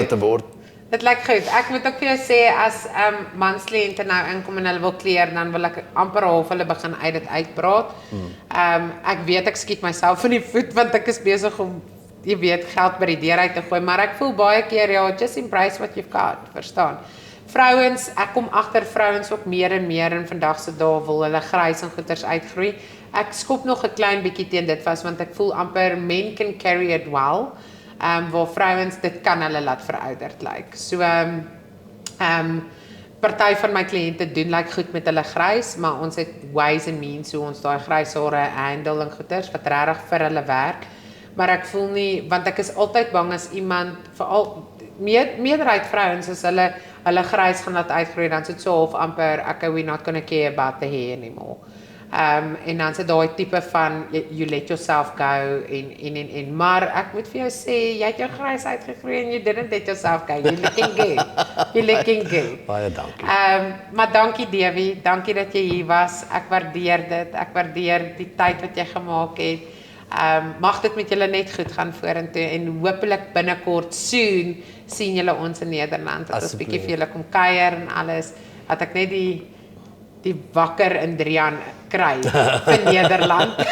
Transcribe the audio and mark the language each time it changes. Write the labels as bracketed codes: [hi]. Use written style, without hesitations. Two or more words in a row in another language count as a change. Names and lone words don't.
[af] goed. te word. Dit lyk goed. Ek moet ook vir jou sê as manskliënte nou inkom en hulle wil kleer, dan wil ek amper half hulle begin uit dit uitpraat. Ek weet ek skiet myself in die voet want ek is besig om jy weet geld by die deur uit te gooi, maar ek voel baie keer ja, [en] just embrace what you've got, [af] verstaan? Vrouens, ek kom agter vrouens ook meer en meer in vandag se dae wil hulle grys en goeters uitgroei. Ek skop nog 'n klein bietjie teen dit vas want ek voel amper [en] men can carry it well. [af] Waar vrouens dit kan hulle laat verouderd lyk. So party van my kliënte doen lyk goed met hulle grys, maar ons het [en] ways and means [af] hoe ons daai grys hare handle en goeters wat regtig vir hulle werk. Maar ek voel nie want ek is altyd bang as iemand veral meerderheid vrouens as hulle grys gaan laat uitgroei dan sit so half amper [en] okay we're not going to care about the hair anymore. [af] En dan sit daai tipe van [en] you let yourself go [af] en maar ek moet vir jou sê jy het jou grys uitgegroei en [en] you didn't let yourself go. You looking good. You looking good. [af] Baie dankie. Maar dankie Debbie, dankie dat jy hier was. Ek waardeer dit. Ek waardeer die tyd wat jy gemaak het. Mag dit met julle net goed gaan vorentoe en hopelik binnekort soon sien julle ons in Nederland. Dat ons bietjie vir julle kom kuier en alles. Dat ek net die wakker in Drian kry vir Nederland.